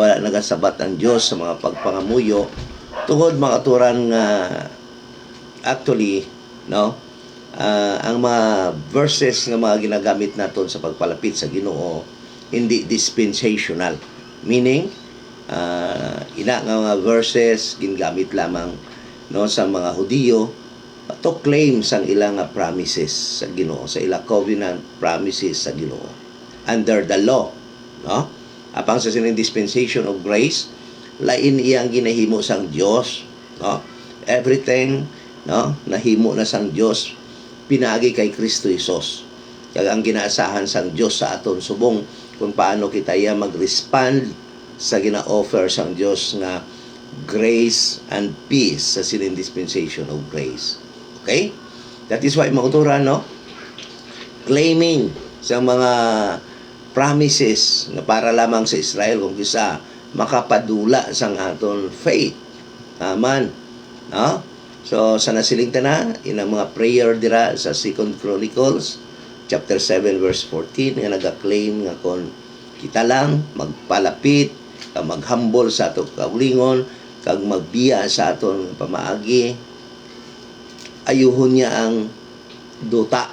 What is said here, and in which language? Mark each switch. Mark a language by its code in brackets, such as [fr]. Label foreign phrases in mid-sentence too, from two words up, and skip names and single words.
[hil] Daw wala nagasabat ang Dios sa mga pagpangamuyo tungod mga aturan nga actually, no, ang mga verses nga mga ginagamit naton sa pagpalapit sa Ginoo hindi dispensational, meaning ina nga mga verses ginagamit lamang, no, sa mga Hudiyo [en] to claim [hil] sang ilang promises sa Ginoo, sa ilang [en] covenant promises [hil] sa Ginoo [en] under the law, [hil] no. Apang sa sining [en] dispensation of grace, [hil] lain iyang ginahimo sang Dios, no. Everything, no, nahimo na sang Dios pinagi kay Kristo Hesus. Kaya ang ginaasahan sang Dios sa aton subong kung paano kita iya mag-respond sa gina-offer sang Dios nga [en] grace and peace [hil] sa sining [en] dispensation of grace. [hil] Okay? [en] That is why [hil] mauturan, no, claiming sa mga promises na para lamang sa Israel kung kisa makapadula sang aton faith. Amen. No? So, sa nasilingta na, inang mga prayer dira sa 2 Chronicles, chapter 7, verse 14, nga nag-claim nga kung kita lang, magpalapit, maghambol sa aton kaulingon, kag magbiya sa aton pamaagi, ayuhon niya ang duta.